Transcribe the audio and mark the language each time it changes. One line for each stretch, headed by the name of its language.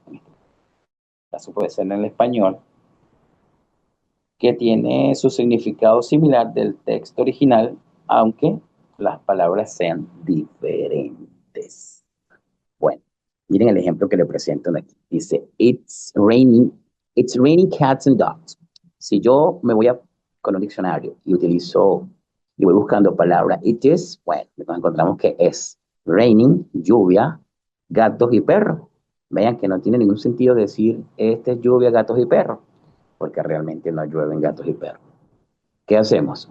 Spanish: En este caso puede ser en el español, que tiene su significado similar del texto original, aunque las palabras sean diferentes. Bueno, miren el ejemplo que le presentan aquí.
English: Dice, it's raining cats and dogs.
Spanish: Si yo me voy con un diccionario y voy buscando palabra
English: it is,
Spanish: bueno, nos encontramos que es raining, lluvia, gatos y perros. Vean que no tiene ningún sentido decir este es lluvia, gatos y perros, porque realmente no llueven gatos y perros. ¿Qué hacemos?